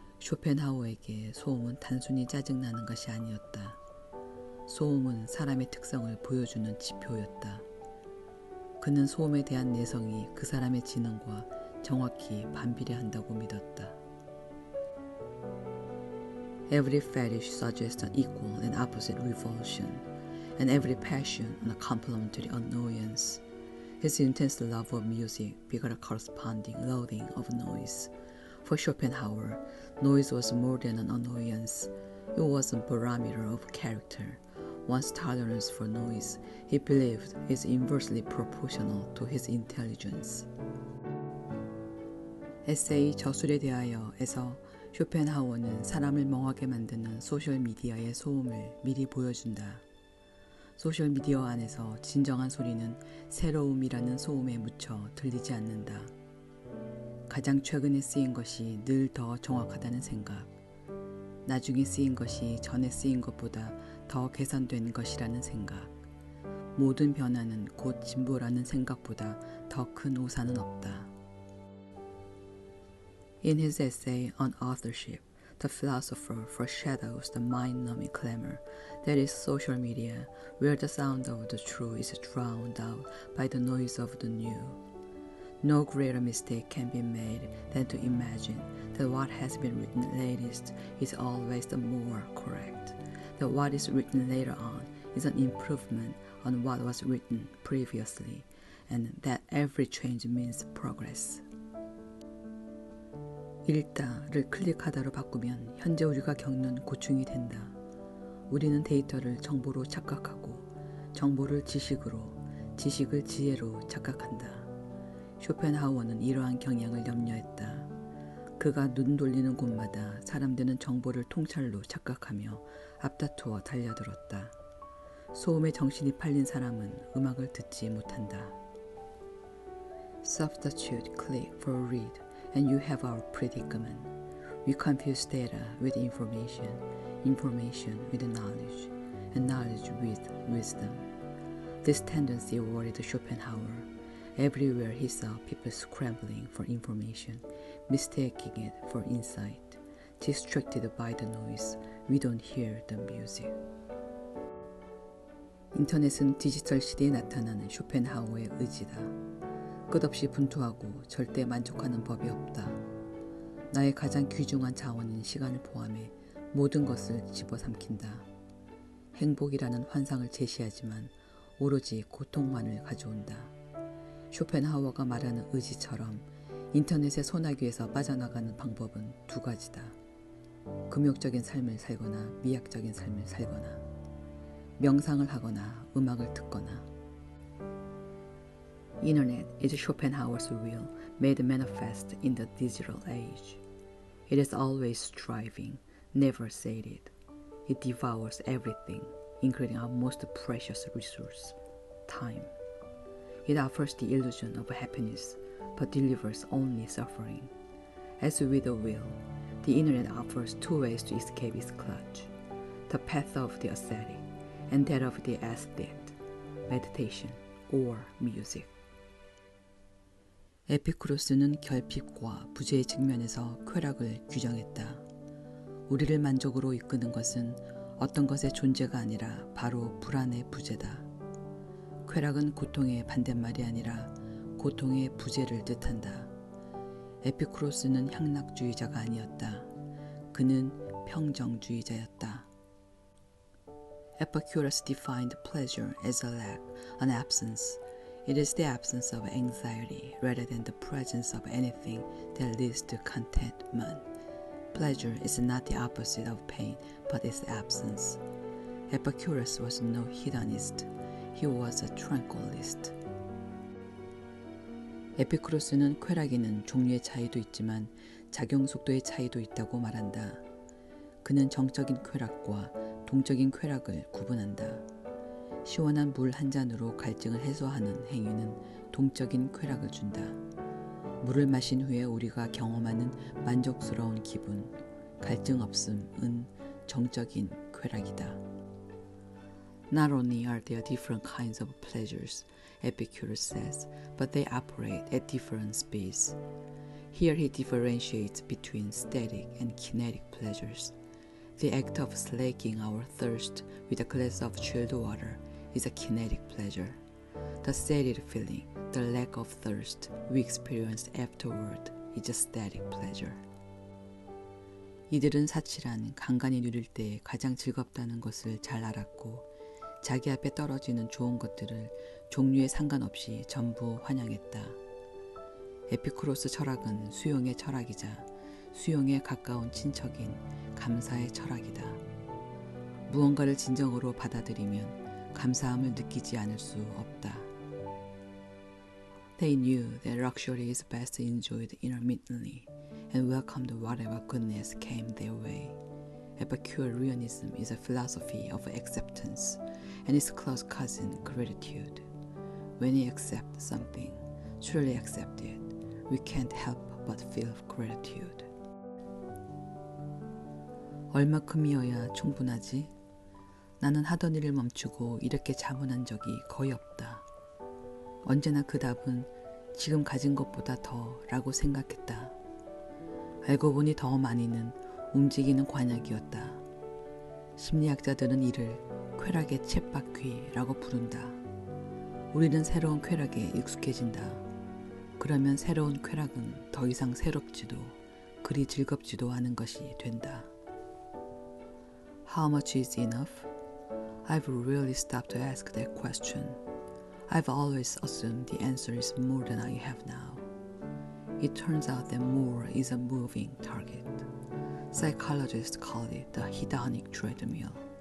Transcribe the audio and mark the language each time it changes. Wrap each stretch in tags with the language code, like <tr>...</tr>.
<ko>쇼펜하우어에게 소음은 단순히 짜증나는 것이 아니었다. 소음은 사람의 특성을 보여주는 지표였다. 그는 소음에 대한 내성이 그 사람의 지능과 정확히 반비례한다고 믿었다.</ko> <en>Every fetish suggests an equal and opposite revulsion, and every passion a complementary annoyance. His intense love of music begot a corresponding loathing of noise. For Schopenhauer, noise was more than an annoyance. It was a barometer of character. One's tolerance for noise, he believed, is inversely proportional to his intelligence.</en> <ko>에세이 저술에 대하여에서 쇼펜하우어는 사람을 멍하게 만드는 소셜미디어의 소음을 미리 보여준다. 소셜미디어 안에서 진정한 소리는 새로움이라는 소음에 묻혀 들리지 않는다. 가장 최근에 쓰인 것이 늘 더 정확하다는 생각, 나중에 쓰인 것이 전에 쓰인 것보다 더 개선된 것이라는 생각, 모든 변화는 곧 진보라는 생각보다 더 큰 우산은 없다.</ko> <en>In his essay on authorship, the philosopher foreshadows the mind-numbing clamor that is social media, where the sound of the true is drowned out by the noise of the new. No greater mistake can be made than to imagine that what has been written latest is always the more correct, that what is written later on is an improvement on what was written previously, and that every change means progress.</en> <ko>읽다를 클릭하다로 바꾸면 현재 우리가 겪는 고충이 된다. 우리는 데이터를 정보로 착각하고 정보를 지식으로, 지식을 지혜로 착각한다. 쇼펜하우어는 이러한 경향을 염려했다. 그가 눈 돌리는 곳마다 사람들은 정보를 통찰로 착각하며 앞다투어 달려들었다. 소음에 정신이 팔린 사람은 음악을 듣지 못한다.</ko> <en>Substitute click for read and you have our predicament. We confuse data with information, information with knowledge, and knowledge with wisdom. This tendency worried Schopenhauer. Everywhere he saw people scrambling for information, mistaking it for insight. Distracted by the noise, we don't hear the music.</en> <ko>인터넷은 디지털 시대에 나타나는 쇼펜하우어의 의지다. 끝없이 분투하고 절대 만족하는 법이 없다. 나의 가장 귀중한 자원인 시간을 포함해 모든 것을 집어삼킨다. 행복이라는 환상을 제시하지만 오로지 고통만을 가져온다. 쇼펜하우어가 말하는 의지처럼 인터넷의 소나기에서 빠져나가는 방법은 두 가지다. 금욕적인 삶을 살거나 미학적인 삶을 살거나, 명상을 하거나 음악을 듣거나.</ko> <en>Internet is Schopenhauer's will made manifest in the digital age. It is always striving, never sated. It devours everything, including our most precious resource, time. It offers the illusion of happiness, but delivers only suffering. As with the will, the internet offers two ways to escape its clutch: the path of the ascetic and that of the aesthete, meditation or music.</en> <ko>에피쿠로스는 결핍과 부재의 측면에서 쾌락을 규정했다. 우리를 만족으로 이끄는 것은 어떤 것의 존재가 아니라 바로 불안의 부재다. 쾌락은 고통의 반대말이 아니라 고통의 부재를 뜻한다. 에피쿠로스는 향락주의자가 아니었다. 그는 평정주의자였다.</ko> <en>Epicurus defined pleasure as a lack, an absence. It is the absence of anxiety rather than the presence of anything that leads to contentment. Pleasure is not the opposite of pain, but its absence. Epicurus was no hedonist. He was a tranquillist.</en> <ko>에피쿠로스는 쾌락에는 종류의 차이도 있지만 작용 속도의 차이도 있다고 말한다. 그는 정적인 쾌락과 동적인 쾌락을 구분한다. 시원한 물 한 잔으로 갈증을 해소하는 행위는 동적인 쾌락을 준다. 물을 마신 후에 우리가 경험하는 만족스러운 기분, 갈증 없음은 정적인 쾌락이다.</ko> <en>Not only are there different kinds of pleasures, Epicurus says, but they operate at different speeds. Here he differentiates between static and kinetic pleasures. The act of slaking our thirst with a glass of chilled water is a kinetic pleasure. The sated feeling, the lack of thirst we experience afterward is a static pleasure.</en> <ko>이들은 사치란 간간히 누릴 때 가장 즐겁다는 것을 잘 알았고 자기 앞에 떨어지는 좋은 것들을 종류에 상관없이 전부 환영했다. 에피쿠로스 철학은 수용의 철학이자 수용에 가까운 친척인 감사의 철학이다. 무언가를 진정으로 받아들이면 감사함을 느끼지 않을 수 없다.</ko> <en>They knew that luxury is best enjoyed intermittently and welcomed whatever goodness came their way. Epicureanism is a philosophy of acceptance and its close cousin gratitude. When we accept something, truly accept it, we can't help but feel gratitude.</en> <ko>얼마큼이어야 충분하지? 나는 하던 일을 멈추고 이렇게 자문한 적이 거의 없다. 언제나 그 답은 지금 가진 것보다 더 라고 생각했다. 알고 보니 더 많이는 움직이는 관약이었다. 심리학자들은 이를 쾌락의 쳇바퀴라고 부른다. 우리는 새로운 쾌락에 익숙해진다. 그러면 새로운 쾌락은 더 이상 새롭지도 그리 즐겁지도 않은 것이 된다.</ko> <en>How much is enough? I've really stopped to ask that question. I've always assumed the answer is more than I have now. It turns out that more is a moving target. Psychologists call it the hedonic treadmill.</en>